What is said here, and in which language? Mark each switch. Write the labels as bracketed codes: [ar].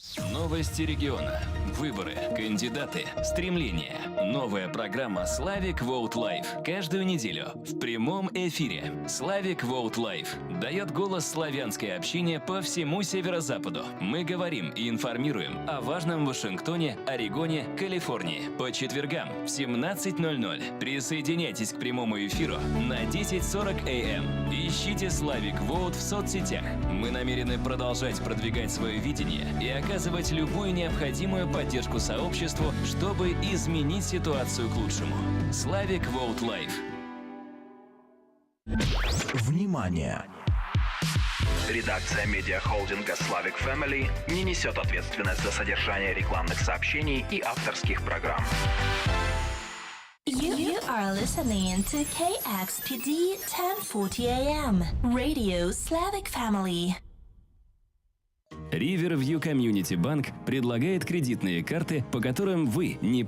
[ru] Новости региона, выборы, кандидаты, стремления. Новая программа Slavic Vote Live. Каждую неделю в прямом эфире. Slavic Vote Live дает голос славянской общине по всему северо-западу. Мы говорим и информируем о важном в Вашингтоне, Орегоне, Калифорнии. По четвергам в 17:00. Присоединяйтесь к прямому эфиру на 10:40 АМ. Ищите Slavic Vote в соцсетях. Мы намерены продолжать продвигать свое видение и оказывать любую необходимую поддержку сообществу, чтобы изменить ситуацию к лучшему. Slavic Vote Live. Внимание! Редакция медиахолдинга Slavic Family не несет ответственность за содержание рекламных сообщений и авторских программ. [en] You are listening to KXPD 1040 AM, Radio Slavic Family. [ru] Riverview Community Bank предлагает кредитные карты, по которым вы не